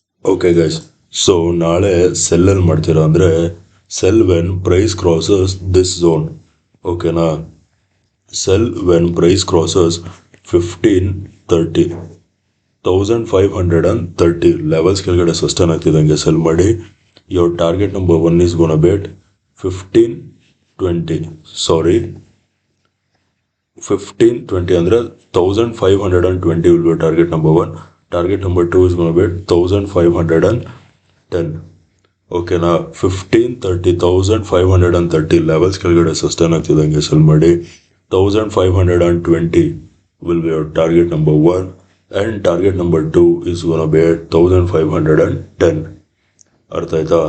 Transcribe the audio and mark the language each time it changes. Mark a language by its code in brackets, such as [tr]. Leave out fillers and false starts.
[en] okay guys, so [kn] ನಾಳೆ ಸೆಲ್ಲಲ್ಲಿ ಮಾಡ್ತೀರಾ ಅಂದರೆ [en] Sell when price crosses this zone. ಓಕೆನಾ, sell when price crosses 1530. [kn] 1530 levels ಕೆಳಗಡೆ ಸಸ್ಟೈನ್ ಆಗ್ತಿದ್ದಂಗೆ ಸೆಲ್ ಮಾಡಿ. [en] Your target number 1 is gonna bet 1520 ಅಂದರೆ 1520 will be target number 1. Target number 2 is gonna bet 1510. [kn] ಓಕೆನಾ, 1530 levels ಕೆಳಗಡೆ sustain ಆಗ್ತಿದ್ದಂಗೆ cell ಮಾಡಿ. [en] 1520 will be your target number 1 and target number 2 is gonna be at 1510. [kn] ಅರ್ಥ ಆಯ್ತಾ?